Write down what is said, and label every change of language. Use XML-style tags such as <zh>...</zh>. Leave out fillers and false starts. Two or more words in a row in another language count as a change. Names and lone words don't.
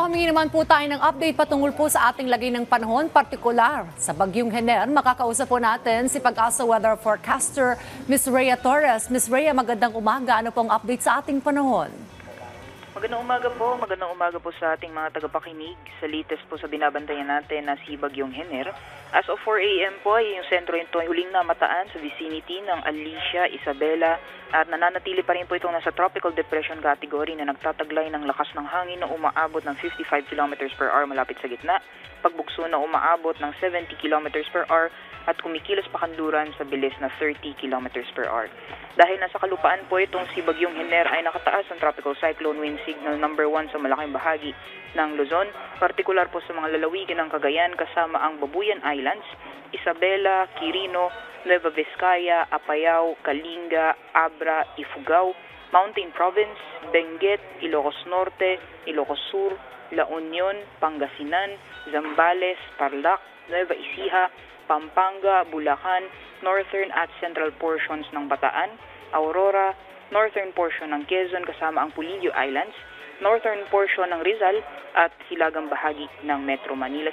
<tl>humingi naman po tayo ng update patungkol po sa ating lagay ng panahon, partikular sa Bagyong Hener. Makakausap po natin si Pag-asa Weather Forecaster, Ms. Rhea Torres. Ms. Rhea, magandang umaga. Ano pong update sa ating panahon? Magandang umaga po sa ating mga tagapakinig. Sa latest po sa binabantayan natin na si Bagyong Hener.</tl> <en>As of 4 a.m.</en> <tl>po ay yung sentro ito ay huling namataan sa vicinity ng Alicia, Isabela at nananatili pa rin po itong nasa</tl> <en>tropical depression category</en> <tl>na nagtataglay ng lakas ng hangin na umaabot ng 55</tl> <en>km per hour</en> <tl>malapit sa gitna, pagbugso na umaabot ng 70</tl> <en>km per hour</en> <tl>at kumikilos pa kanluran sa bilis na 30</tl> <en>km per hour.</en> <tl>Dahil nasa kalupaan po itong si Bagyong Hener ay nakataas ang</tl> <en>tropical cyclone wind signal number 1</en> <tl>sa malaking bahagi ng Luzon, partikular po sa mga lalawigan ng Cagayan kasama ang Babuyan Islands, Isabela, Quirino, Nueva Vizcaya, Apayao, Kalinga, Abra, Ifugao, Mountain Province, Benguet, Ilocos Norte, Ilocos Sur, La Union, Pangasinan, Zambales, Tarlac, Nueva Ecija, Pampanga, Bulacan, northern at</tl> <en>central portions</en> <tl>ng Bataan, Aurora,</tl> <en>northern portion</en> <tl>ng Quezon kasama ang Pulilio Islands,</tl> <en>northern portion</en> <tl>ng Rizal at hilagang bahagi ng Metro Manila.</tl>